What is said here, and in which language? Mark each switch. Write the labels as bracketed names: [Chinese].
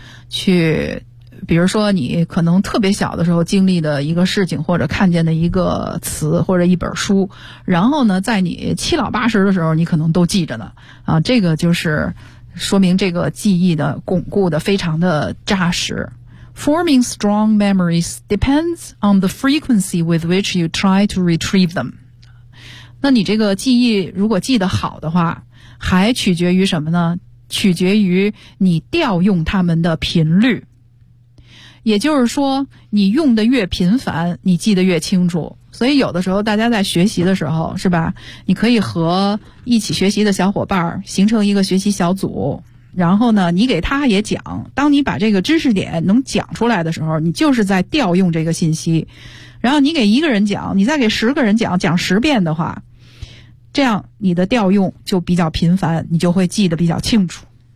[Chinese] 去比如说你可能特别小的时候经历的一个事情，或者看见的一个词或者一本书，然后呢在你七老八十的时候你可能都记着呢，啊，这个就是说明这个记忆的巩固的非常的扎实。 [English] Forming strong memories depends on the frequency with which you try to retrieve them. [Chinese] 那你这个记忆如果记得好的话还取决于什么呢？取决于你调用它们的频率，也就是说你用的越频繁你记得越清楚。所以有的时候大家在学习的时候是吧，你可以和一起学习的小伙伴形成一个学习小组，然后呢你给他也讲，当你把这个知识点能讲出来的时候你就是在调用这个信息，然后你给一个人讲，你再给十个人讲，讲十遍的话，这样你的调用就比较频繁，你就会记得比较清楚。